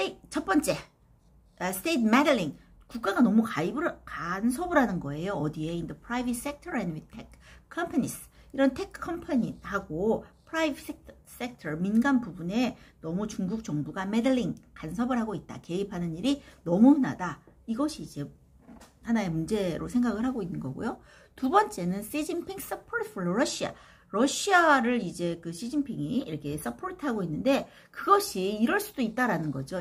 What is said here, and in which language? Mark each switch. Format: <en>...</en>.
<ko>첫 번째,</ko> <en>state meddling.</en> <ko>국가가 너무 간섭을 하는 거예요. 어디에?</ko> <en>In the private sector and with tech companies.</en> <ko>이런 테크 컴퍼니하고 private sector, 민간 부분에 너무 중국 정부가 meddling, 간섭을 하고 있다. 개입하는 일이 너무 흔하다. 이것이 이제 하나의 문제로 생각을 하고 있는 거고요. 두 번째는 시진핑</ko> <en>support for Russia.</en> <ko>러시아를 이제 그 시진핑이 이렇게 서포트하고 있는데 그것이 이럴 수도 있다라는 거죠.</ko>